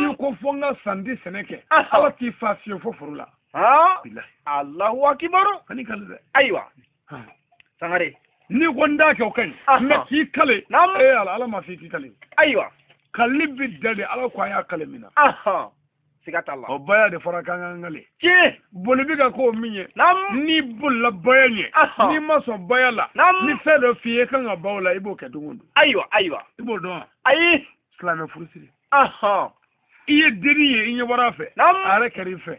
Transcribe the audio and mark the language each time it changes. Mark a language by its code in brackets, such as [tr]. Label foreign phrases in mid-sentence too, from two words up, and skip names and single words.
[bm] n'i ko fɔ n ka santi sɛnɛ kɛ Aha. ala t'i fa fiyewu fo foro la ha bilahi [ar] الله أكبر [bm] kan'i kale dɛ aywa sangare n'i ko n t'a kɛ o ka ɲi Aha. mɛ k'i kale Nam. ala ma f'i k'i kale aywa kali bɛ da de ala ko a y'a kale min na aha sigata Allah o baya de fɔra k'an k'an kale ci boli bɛ ka k'o min ye nam n'i bolila baya ɲɛ Aha. n'i ma sɔn baya la Nam. ni fɛn dɔ f'i ye kan ka baw la i b'o kɛ don o don aywa aywa i b'o dɔn wa ayi silamɛ furusiri aha i ye denni ye i ɲɛ bɔra a fɛ Nam. a yɛrɛ kɛra i fɛ